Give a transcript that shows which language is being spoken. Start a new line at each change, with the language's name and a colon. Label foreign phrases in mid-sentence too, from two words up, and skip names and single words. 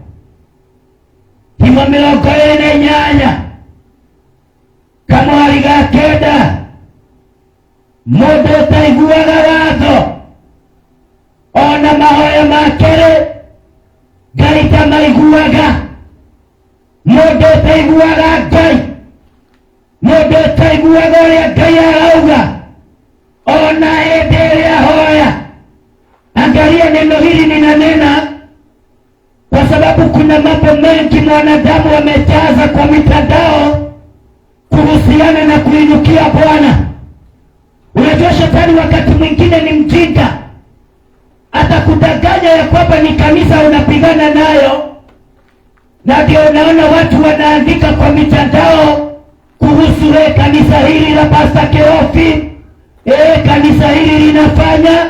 Kikuyu: Himo 28 kamwari ga kenda, mũndũ ũtaiguaga watho ona mahoya make Ngai ndamaiguaga. Mũndũ ũtaiguaga Ngai, mũndũ ũtaiguaga ũrĩa Ngai arauga ona hĩndĩ ĩrĩa ahoya.
Swahili: Angalia neno hili ninanena kwa sababu kuna mambo mengi mwanadamu amejaza kwa mitandao kuhusiana na kuinukia Bwana. Unajua shetani wakati mwingine ni mjinga, atakudanganya ya kwamba ni kanisa unapigana nayo, na ndio unaona watu wanaandika kwa mitandao kuhusu kanisa hili la Pastor Keofi, kanisa hili linafanya.